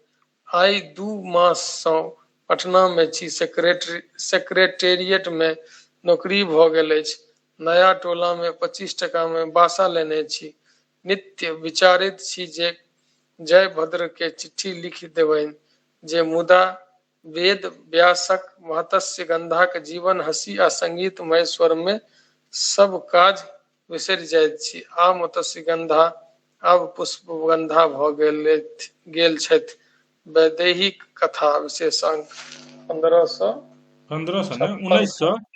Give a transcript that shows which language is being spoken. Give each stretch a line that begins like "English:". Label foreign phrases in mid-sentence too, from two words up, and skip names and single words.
Maithili: आइ 2 मास सँ पटना में छी। सेक्रेटेरिएट में नौकरी भ गेल अछि। नया टोला में 25 टका में बासा लेने छी। नित्य विचारैत छी जे जय भद्र के चिट्ठी लिखि देबनि, जे मुदा वेद व्यासक मत्स्य गंधाक जीवन हँसी आ संगीतमय स्वर में सब काज बिसरि जाइत छी। आ मत्स्य गंधा आब पुष्पगंधा भ गेल छथि। वैदेहिक कथा विशेषांक 1556। 1500 ने 1900।